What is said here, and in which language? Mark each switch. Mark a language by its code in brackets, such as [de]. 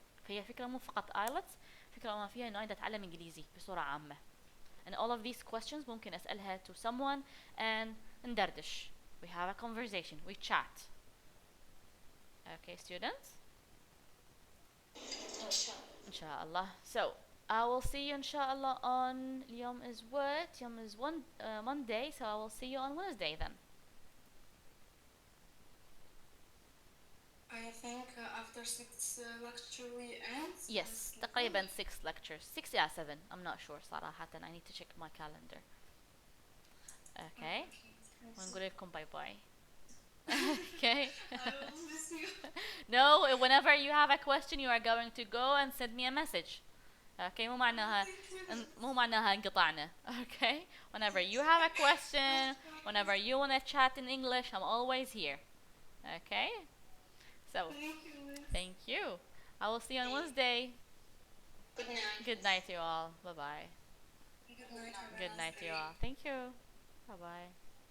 [ar] فهي فكرة مو فقط آيلتس فكرة ما فيها انه انت تتعلم انجليزي بصورة عامة and all of these questions ممكن اسألها to someone and ندردش. [en] we have a conversation we chat. okay students inshallah. So I will see you inshallah on اليوم is what? يوم is Monday, so I will see you on Wednesday then. I think after 6 lecture we end. Yes, تقريبا 6 lectures. 6 yeah 7. I'm not sure صراحة. I need to check my calendar. [ar] Okay. ونقول لكم باي باي. Okay. [en] I will miss you. No, whenever you have a question you are going to go and send me a message. [ar] Okay, مو معناها انقطعنا. [en] Okay. Whenever you have a question, whenever you want to chat in English, I'm always here. Okay. So, Thank you, Miss. thank you. I will see you on Wednesday. Good night. Good night to you all. Bye bye. Good night. Good night to you all. Thank you. Bye bye.